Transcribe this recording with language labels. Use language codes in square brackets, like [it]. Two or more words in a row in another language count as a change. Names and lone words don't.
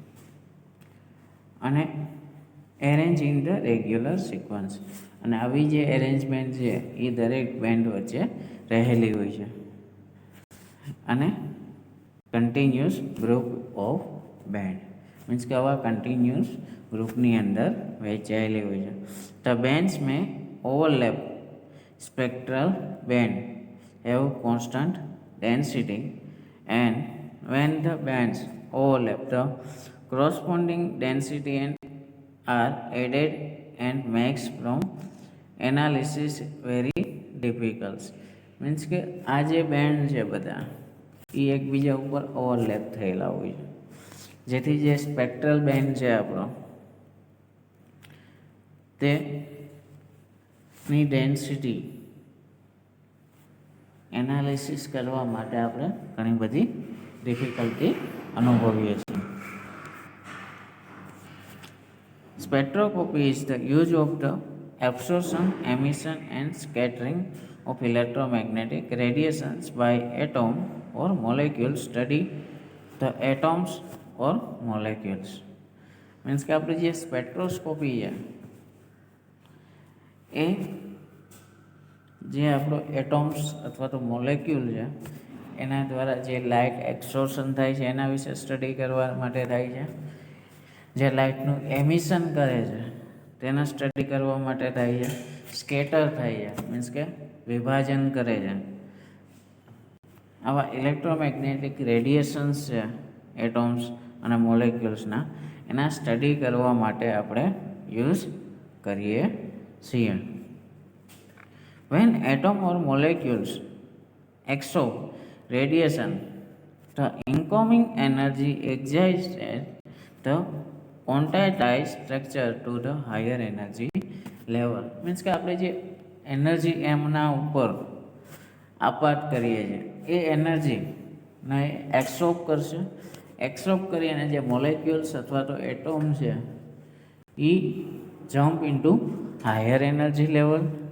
[gu] અને [en] arrange in the regular sequence [gu] અને આવી જે એરેન્જમેન્ટ છે એ દરેક બેન્ડ વચ્ચે રહેલી હોય છે અને [en] continuous group of band means [gu] કે આવા કન્ટિન્યુઅસ ગ્રુપની અંદર વહેંચાયેલી હોય છે. [en] The bands may overlap spectral band have constant density and when the bands overlap ધ corresponding density and are added and makes from analysis very difficult. [gu] મીન્સ કે આ જે બેન્ડ છે બધા એ એકબીજા ઉપર ઓવરલેપ થયેલા હોય છે જેથી જે [en] spectral band [gu] છે આપણો તેની [en] density analysis [gu] કરવા માટે આપણે ઘણી બધી ડિફિકલ્ટી અનુભવીએ છીએ. [en] Spectroscopy is the use of the absorption, emission and scattering of electromagnetic radiations by atom or molecule study the atoms or molecules. [gu] મીન્સ કે આપણી જે સ્પેક્ટ્રોસ્કોપી છે એ જે આપણો એટોમ્સ અથવા તો મોલેક્યુલ છે એના દ્વારા જે [en] light absorption [gu] થાય છે એના વિશે સ્ટડી કરવા માટે થાય છે. જે લાઇટનું એમિશન કરે છે તેના સ્ટડી કરવા માટે થાય છે. સ્કેટર થાય છે મીન્સ કે વિભાજન કરે છે. આવા [en] electromagnetic radiations [gu] છે એટોમ્સ અને મોલેક્યુલ્સના, એના સ્ટડી કરવા માટે આપણે યુઝ કરીએ છીએ. [en] When atom or molecules absorb radiation, the incoming energy excites the quantized structure to the higher energy level. [gu] મીન્સ કે આપણે જે એનર્જી એમના ઉપર આપાત કરીએ છીએ એ એનર્જીને એક્સોર્બ કરશે. એક્સોર્બ કરી અને જે મોલેક્યુલ્સ અથવા તો એટોમ છે એ [en] jump into higher energy level.